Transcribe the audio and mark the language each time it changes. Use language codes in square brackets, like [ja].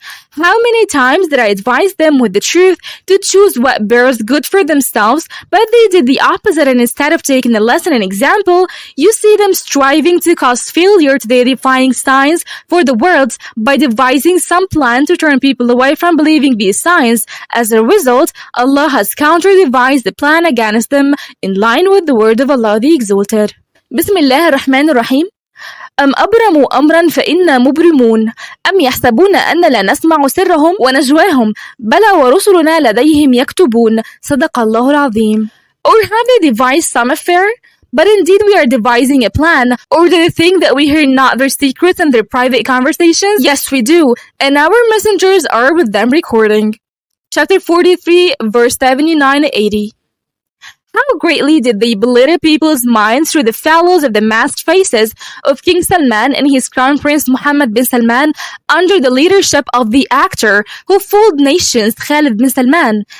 [en] How many times did I advise them with the truth to choose what bears good for themselves, but they did the opposite, and instead of taking a lesson and example, you see them striving to cause failure to the edifying signs for the world by devising some plan to turn people away from believing these signs. As a result, Allah has counter-devised the plan against them in line with the word of Allah the Exalted. [ar] Bismillah ar-Rahman ar-Rahim. أم أبرموا أمرا فإنا مبرمون أم يحسبون أن لا نسمع سرهم ونجواهم بلى ورسلنا لديهم يكتبون صدق الله العظيم. [en] Or have they devised some affair? But indeed we are devising a plan. Or do they think that we hear not their secrets and their private conversations? Yes, we do, and our messengers are with them recording. Chapter 43, verse 79-80. How greatly did they belittle people's minds through the fellows of the masked faces of King Salman and his crown prince Mohammed bin Salman under the leadership of the actor who fooled nations Khalid bin Salman.